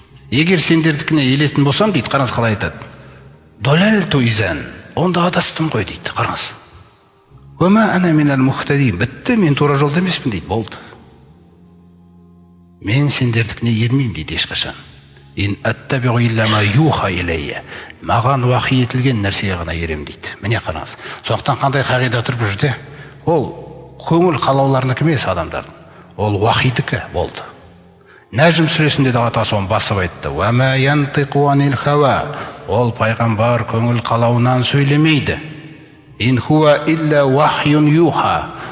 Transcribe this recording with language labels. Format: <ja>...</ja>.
<kk>Егер сендердікіне елетін болсам дейді, қараңыз қалай айтады:</kk> <ar>долалту изан.</ar> <kk>Онда адастым ғой дейді. Қараңыз.</kk> <ar>Ума ана минал мухтадин.</ar> <kk>Бітті, мен тура жолда емеспін дейді. Болды. Мен сендердікіне ермеймін дейді ешқашан.</kk> <ar>Ин аттабиғу илля ма юха илейя.</ar> <kk>Маған уахи етілген нәрсеге ғана ерем дейді. Міне қараңыз. Сондықтан қандай қағида тұр бұл жерде? Ол көңіл қалауларынікі емес адамдардың. Ол уахидікі болды. Нәжім сүресінде де Алла Тағала соны басып айтты:</kk> <ar>"Ва ма янтиқу анил хава."</ar> <kk>Ол пайғамбар көңіл қалауынан сөйлемейді.</kk> <ar>Ин хуа илля вахюн юха.</ar>